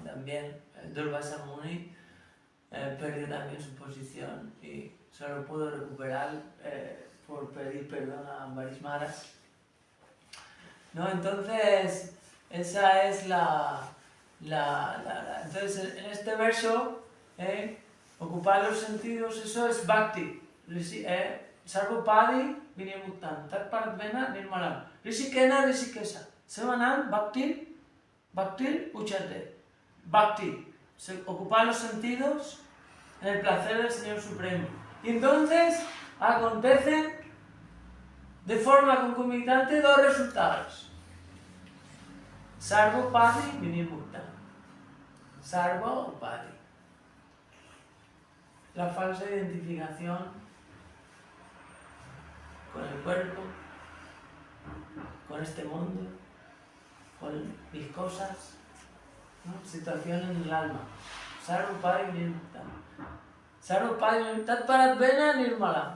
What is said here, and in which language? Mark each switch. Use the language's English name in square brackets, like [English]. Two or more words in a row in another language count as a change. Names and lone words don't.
[Spanish] También Durvasa Muni perdió también su posición y solo pudo recuperar por pedir perdón a Ambarish Maharaj, ¿no? Entonces, esa es entonces en este verso, ocupar los sentidos, eso es Bhakti. [Sanskrit] Sarvopadi Vinirmuktam Tatparatmena Nirmalam Rishikena Rishikesa Sevanam Bhakti Uchate. [Spanish] Bhakti, ocupar los sentidos en el placer del Señor Supremo. Y entonces acontecen de forma concomitante dos resultados. [Sanskrit] Sarvopadi Vinirmuktam. Sarvopadi. [Spanish] La falsa identificación con el cuerpo, con este mundo, con mis cosas, ¿no? Situación en el alma. [Sanskrit] Sarvopadi Vinirmuktam. Sarvopadi Tatparatmena Nirmala.